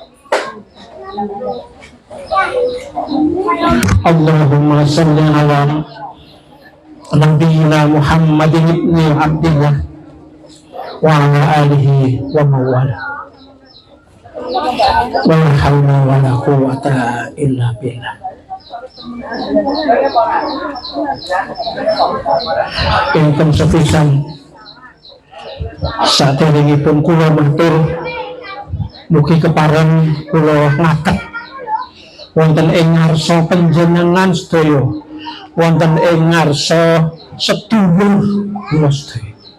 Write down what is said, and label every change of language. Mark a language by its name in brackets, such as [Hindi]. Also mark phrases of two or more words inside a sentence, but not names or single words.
[Arabic] اللهم صل على نبينا محمد ابن عبد الله وعلى آله وموالاه. ولا حول ولا قوة إلا بالله. [Javanese] Ingkang sepisan saderengipun kula matur, mugi kepareng kula ngatek wonten ing ngarsa panjenengan sedaya, wonten ing ngarsa sedulur kula sedaya,